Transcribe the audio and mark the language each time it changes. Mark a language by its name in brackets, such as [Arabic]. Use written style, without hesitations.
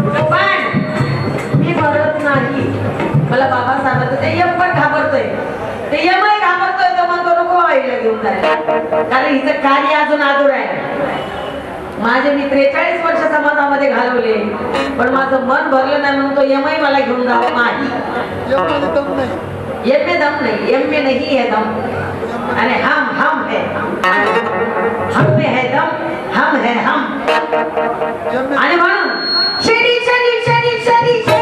[Marathi] पण मी भरत नाही. मला बाबा सांगत होते यम पण घाबरतोय ते यमही घाबरतोय तर म्हणतो नको आईला घेऊन जायला कारण हिचं कार्य अजून अधूर आहे. माझे मी 43 वर्ष समाजामध्ये घालवले पण माझं मन भरलं नाही म्हणून तो यमही मला घेऊन जावं नाही. [Hindi] यम में दम नहीं, यम में नहीं है दम. अरे हम है हम में है दम, हम है हम. [Marathi] आणि म्हणून शेडी शेडी शेडी शेडी